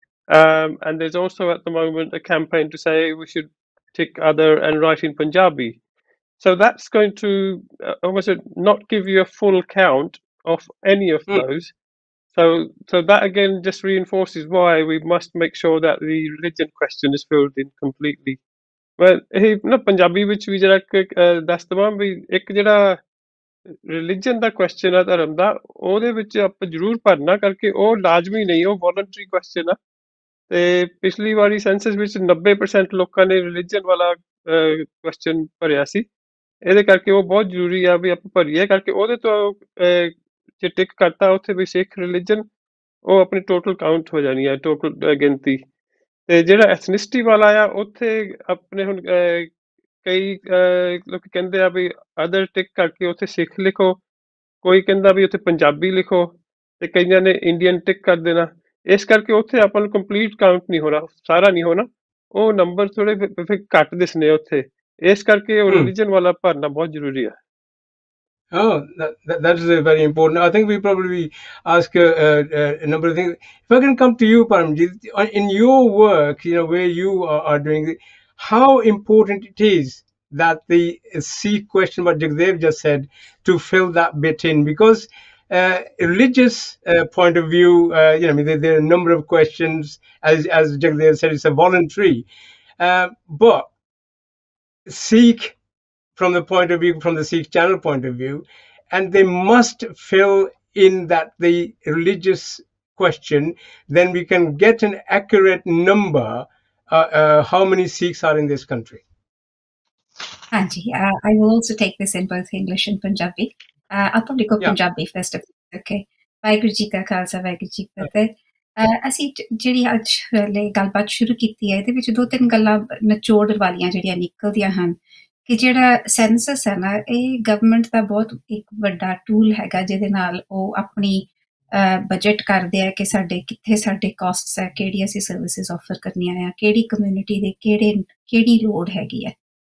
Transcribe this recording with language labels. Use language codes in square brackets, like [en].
[en] And there's also at the moment a campaign to say we should tick other and write in Punjabi. So that's going to almost not give you a full count of any of those. So that again just reinforces why we must make sure that the religion question is filled in completely. Well, [pa] ਇਹ ਨਾ ਪੰਜਾਬੀ ਵਿੱਚ ਵੀ ਜਿਹੜਾ ਦੱਸ ਦਵਾਂ ਵੀ ਇੱਕ ਜਿਹੜਾ religion ਦਾ question ਆ ਧਰਮ ਦਾ ਉਹਦੇ ਵਿੱਚ ਆਪਾਂ ਜ਼ਰੂਰ ਭਰਨਾ ਕਰਕੇ ਉਹ ਲਾਜ਼ਮੀ ਨਹੀਂ ਉਹ ਵੋਲੰਟਰੀ ਕੁਐਸਚਨ ਆ ਤੇ ਪਿਛਲੀ ਵਾਰੀ ਸੈਂਸਸ ਵਿੱਚ 90% ਲੋਕਾਂ ਨੇ ਰਿਲੀਜਨ ਵਾਲਾ ਕੁਐਸਚਨ ਭਰਿਆ ਸੀ ਇਹਦੇ ਕਰਕੇ ਉਹ ਬਹੁਤ ਜ਼ਰੂਰੀ ਆ ਵੀ ਆਪਾਂ ਭਰੀਏ ਕਰਕੇ ਉਹਦੇ ਤੋਂ ਜੇ ਟਿਕ ਕਰਤਾ ਉੱਥੇ ਵੀ ਸਿੱਖ ਰਿਲੀਜਨ ਉਹ ਆਪਣੀ ਟੋਟਲ ਕਾਊਂਟ ਹੋ ਜਾਣੀ ਆ ਟੋਟਲ ਗਿਣਤੀ ਤੇ ਜਿਹੜਾ ਐਥਨਿਸਿਟੀ ਵਾਲਾ ਆ ਉੱਥੇ ਆਪਣੇ ਹੁਣ ਕਈ ਲੋਕ ਕਹਿੰਦੇ ਆ ਵੀ ਅਦਰ ਟਿਕ ਕਰਕੇ ਉੱਥੇ ਸਿੱਖ ਲਿਖੋ ਕੋਈ ਕਹਿੰਦਾ ਵੀ ਉੱਥੇ ਪੰਜਾਬੀ ਲਿਖੋ ਤੇ ਕਈਆਂ ਨੇ ਇੰਡੀਅਨ ਟਿਕ ਕਰ ਦੇਣਾ ਇਸ ਕਰਕੇ ਉੱਥੇ ਆਪਾਂ ਨੂੰ ਕੰਪਲੀਟ ਕਾਊਂਟ ਨਹੀਂ ਹੋਣਾ ਸਾਰਾ ਨਹੀਂ ਹੋਣਾ ਉਹ ਨੰਬਰ ਥੋੜੇ ਘੱਟ ਦਿਸਨੇ ਉੱਥੇ ਇਸ ਕਰਕੇ ਉਹ ਰਿਲੀਜਨ ਵਾਲਾ ਭਰਨਾ ਬਹੁਤ ਜ਼ਰੂਰੀ ਆ [en] Oh, that is very important. I think we probably ask a number of things. If I can come to you, Paramjit, in your work, where you are doing it, how important it is that the SIKH question, what Jagdev just said, to fill that bit in, because religious point of view, there are a number of questions, as Jagdev said, it's a voluntary, but SIKH, from the point of view, from the SIKH channel point of view, and they must fill in that the religious question, then we can get an accurate number how many Sikhs are in this country. Anji, I will also take this in both English and Punjabi. I'll probably go Punjabi first, if it's okay. [pa] Vaheguru Ji Ka Khalsa, Vaheguru Ji Ki Fateh. ਅਸੀਂ ਜਿਹੜੀ ਅੱਜ ਲਈ ਗੱਲਬਾਤ ਸ਼ੁਰੂ ਕੀਤੀ ਹੈ ਇਹਦੇ ਵਿੱਚ ਦੋ ਤਿੰਨ ਗੱਲਾਂ ਨਿਚੋੜ ਵਾਲੀਆਂ ਜਿਹੜੀਆਂ ਨਿਕਲਦੀਆਂ ਹਨ ਕਿ ਜਿਹੜਾ ਸੈਂਸਸ ਹੈ ਨਾ ਇਹ ਗਵਰਨਮੈਂਟ ਦਾ ਬਹੁਤ ਇੱਕ ਵੱਡਾ ਟੂਲ ਹੈਗਾ ਜਿਹਦੇ ਨਾਲ ਉਹ ਆਪਣੀ ਬਜਟ ਕਰਦੇ ਆ ਕਿ ਕਿੱਥੇ ਸਾਡੇ ਕਾਸਟਸ ਹੈ ਕਿਹੜੀ ਅਸੀਂ ਸਰਵਿਸਿਜ਼ ਆਫਰ ਕਰਨੀਆਂ ਆ ਕਿਹੜੀ ਕਮਿਊਨਿਟੀ ਦੇ ਕਿਹੜੀ ਲੋੜ ਹੈਗੀ ਹੈ